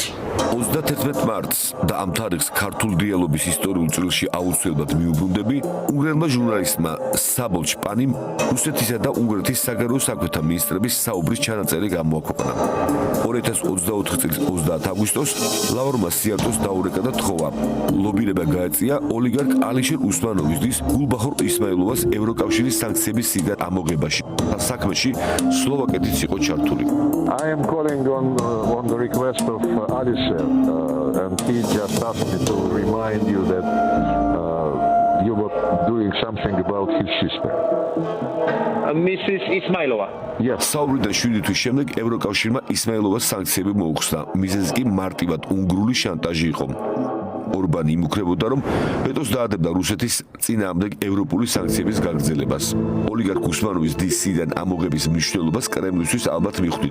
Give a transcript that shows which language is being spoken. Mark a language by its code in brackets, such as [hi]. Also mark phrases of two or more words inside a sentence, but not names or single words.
[ka] 31 მარტს და ამ თარიღს ქართულ დიალოგის ისტორიულ წრილში აუცილებლად მიუბრუნდები უნგრელმა ჟურნალისტმა საბოლ ჩპანიმ რუსეთისა და უნგრეთის საგარეო საქმეთა მინისტრების საუბრის ჩანაწერი გამოაქვეყნა. 2024 წლის 30 აგვისტოს ლავრმა სიარტოს დაურეკა და თხოვა. ლობირება გაეწია ოლიგარქ ალიშერ უსმანოვის დის გულბახორ ისმაილოვას ევროკავშირის სანქციების სიგარ ამოღებაში. საქმეში სლოვაკეთიც იყო ჩართული. [en] I am calling on the request of Alisher and he just asked me to remind you that you were doing something about his sister. Mrs. Ismailova. Yes. [ka] საუბრიდან 7 თვის შემდეგ ევროკავშირმა ისმაილოვას სანქციები მოუხსნა. მიზეზი კი მარტივად უნგრული შანტაჟი იყო. ორბანი იმუქრებოდა, რომ ვეტოს დაადებდა რუსეთის წინააღმდეგ ევროპული სანქციების გაგრძელებას. ოლიგარქ უსმანოვის დისიდან ამოღების მნიშვნელობას კრემლისთვის ალბათ მიხვდით.